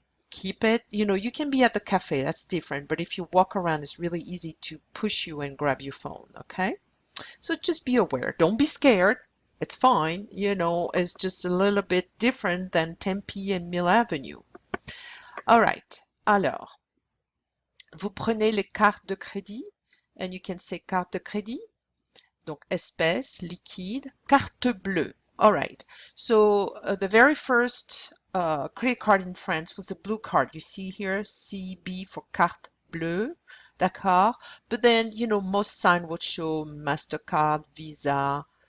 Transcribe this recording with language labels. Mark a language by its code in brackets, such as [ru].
[en] Keep it, you know, you can be at the cafe, that's different, but if you walk around, it's really easy to push you and grab your phone, okay? So just be aware. Don't be scared. It's fine. You know, it's just a little bit different than Tempe and Mill Avenue. All right. [fr] Alors, vous prenez les cartes de crédit, [en] and you can say [fr] carte de crédit. Donc, espèce, liquide, carte bleue. [en] All right. So the very first credit card in France was a blue card. You see here, CB for carte bleue. [fr] D'accord. [en] But then, you know, most sign would show MasterCard, Visa,